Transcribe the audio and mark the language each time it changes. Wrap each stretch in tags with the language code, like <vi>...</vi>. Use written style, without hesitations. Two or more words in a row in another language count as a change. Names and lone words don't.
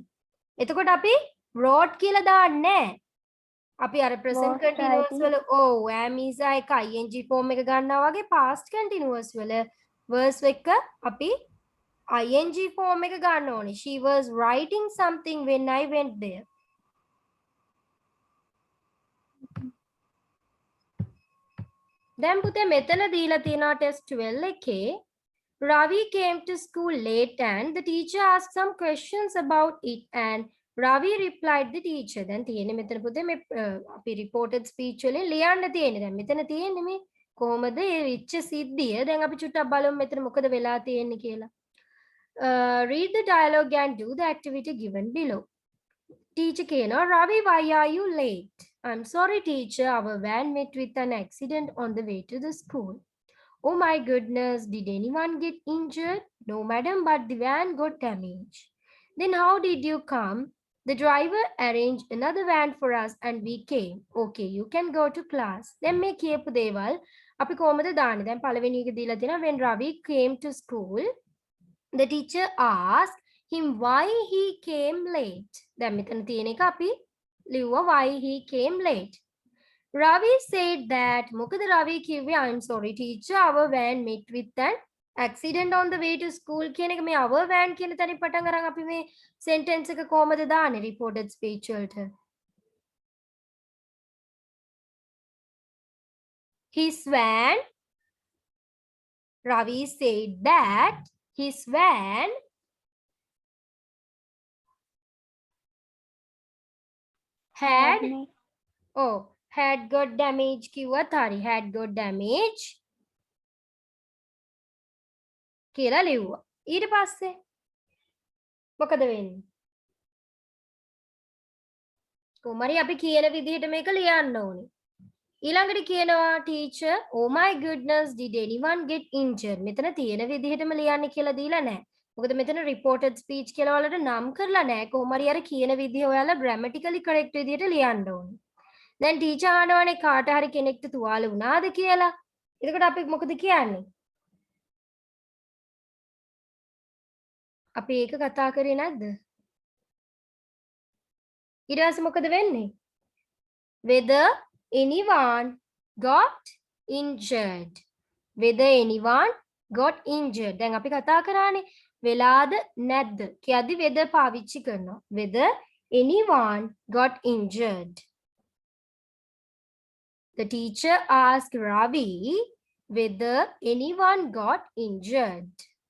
<si>එතකොට අපි wrote කියලා දාන්නේ නැහැ. අපි අර present</si> <en>Was continuous writing.</en> <si>වල</si> <en>am is</en> <si>එක</si> <en>ing form</en> <si>එක ගන්නවා වගේ</si> <en>past continuous</en> <si>වල verse එක අපි</si> <en>ing form</en> <si>එක ගන්න ඕනේ.</si> <en>She was writing something when I went there.</en> <si>දැන් පුතේ මෙතන දීලා තියෙනවා</si> <en>test 12 එකේ Ravi came to school late and the teacher asked some questions about it and Ravi replied the teacher.</en> <si>දැන් තියෙන්නේ මෙතන පුතේ මේ අපි reported speech වලින් ලියන්න තියෙන්නේ. දැන් මෙතන තියෙන්නේ මේ කොහොමද ඒ විච්ච සිද්ධිය. දැන් අපි චුට්ටක් බලමු මෙතන මොකද වෙලා තියෙන්නේ කියලා.</si> <en>Read the dialogue and do the activity given below. Teacher කියනවා Ravi, why are you late? I'm sorry teacher, our van met with an accident on the way to the school. Oh my goodness, did anyone get injured? No madam, but the van got damaged. Then how did you come? The driver arranged another van for us and we came. Okay, you can go to class. Then</en> <si>මේ කියපු දේවල් අපි කොහොමද දාන්නේ? දැන් පළවෙනි එක දීලා තියෙනවා</si> <en>when Ravi came to school, the teacher asked him why he came late.</en> <si>දැන් මෙතන තියෙන එක අපි ලිව්වා</si> <en>why he came late. Ravi said that</en> <si>මොකද Ravi කිව්වේ</si> <en>I'm sorry teacher, our van met with an accident on the way to school</en> <si>කියන එක මේ</si> <en>our van</en> <si>කියන තැනින් පටන් අරන් අපි මේ sentence එක කොහමද දාන්නේ</si> <en>reported speech වලට? His van, Ravi said that his van had had got damage</en> <si>කිව්වත් හරි</si> <en>had got damage</en> <si>කියලා ලිව්වා. ඊට පස්සේ මොකද වෙන්නේ? කොහමරි අපි කියන විදිහට මේක ලියන්න ඕනේ. ඊළඟට කියනවා</si> <en>teacher, oh my goodness, did anyone get injured?</en> <si>මෙතන තියෙන විදිහටම ලියන්න කියලා දීලා නැහැ. මොකද මෙතන</si> <en>reported speech</en> <si>කියලා වලට නම් කරලා නැහැ. කොහොමරි අර කියන විදිහ ඔයාලා grammatically correct විදිහට ලියන්න ඕනේ. දැන් ටීචර් අහනවානේ කාට හරි කෙනෙක්ට තුවාල වුණාද කියලා. එතකොට අපි මොකද කියන්නේ? අපි ඒක කතා කරේ නැද්ද? ඊට පස්සේ මොකද වෙන්නේ?</si> <en>Whether anyone got injured. Whether anyone got injured.</en> <si>දැන් අපි කතා කරානේ වෙලාද නැද්ද කියද්දි whether පාවිච්චි කරනවා.</si> <en>Whether anyone got injured. The teacher asked Ravi whether anyone got injured.</en>